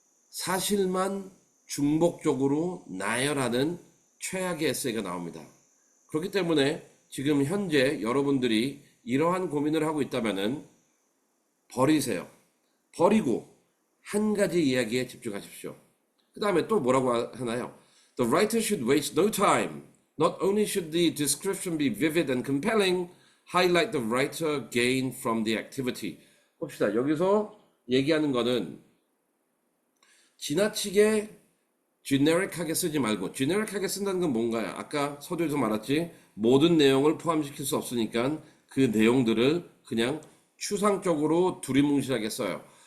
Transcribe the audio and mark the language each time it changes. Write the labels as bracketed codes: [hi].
[ko] 사실만 중복적으로 나열하는 최악의 에세이가 나옵니다. 그렇기 때문에 지금 현재 여러분들이 이러한 고민을 하고 있다면은 버리세요. 버리고 한 가지 이야기에 집중하십시오. 그 다음에 또 뭐라고 하나요? [en] The writer should waste no time. Not only should the description be vivid and compelling, highlight the writer gain from the activity. [ko] 봅시다. 여기서 얘기하는 거는 지나치게 generic하게 쓰지 말고, generic하게 쓴다는 건 뭔가요? 아까 서두에서 말했지, 모든 내용을 포함시킬 수 없으니까 그 내용들을 그냥 추상적으로 두리뭉실하게 써요.